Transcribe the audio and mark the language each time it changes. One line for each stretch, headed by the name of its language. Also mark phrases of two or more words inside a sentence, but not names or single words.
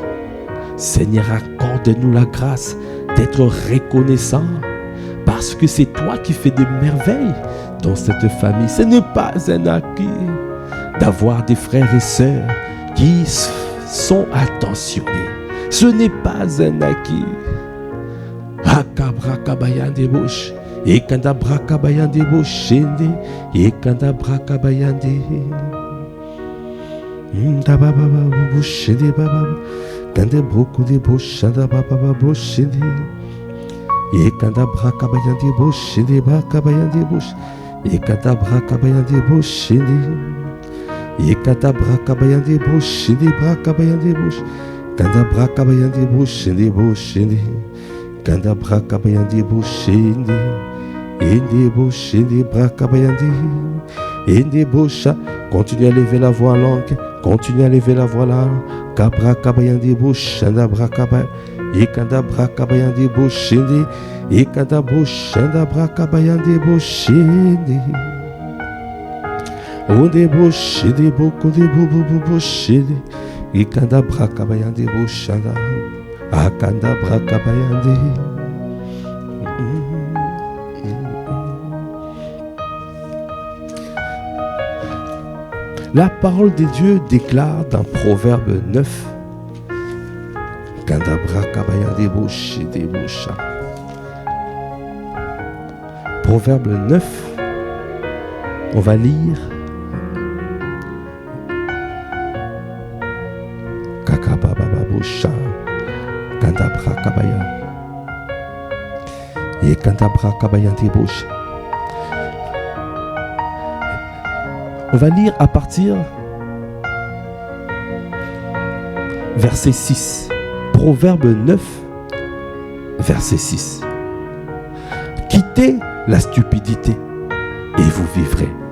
French: Seigneur, accorde-nous la grâce d'être reconnaissants, parce que c'est toi qui fais des merveilles dans cette famille. Ce n'est pas un acquis d'avoir des frères et sœurs qui sont attentionnés. Ce n'est pas un acquis. Akabrakabayande bosh, ekandabrakabayande boshende, ekandabrakabayande. Ndababa boshende baba, kandebrokode boshanda baba boshende. Ekandabrakabayande boshende brakabayande bosh, ekandabrakabayande boshende. Ekatabrakabayande boshende brakabayande bosh, kandabrakabayande boshende boshende. Kanda brakabayandi boshende. Ende boshende brakabayandi. Ende bosha. Continue à lever la voix en langue. Continue à lever la voix là. Kabrakabayandi boshanda brakabay. Ekanda brakabayandi boshende. Ekanda boshanda brakabayandi boshende. Onde boshende bokonde boshende. Ekanda brakabayandi boshanda. Akanda brakabayandi. La parole de Dieu déclare dans Proverbe 9, Kanda brakabayandi boshende bosha. Proverbe 9, on va lire Kakababa bosha. Kanda brakabaya. Et kanda brakabayandi bosha. On va lire à partir verset 6. Proverbe 9, verset 6. Quittez la stupidité et vous vivrez.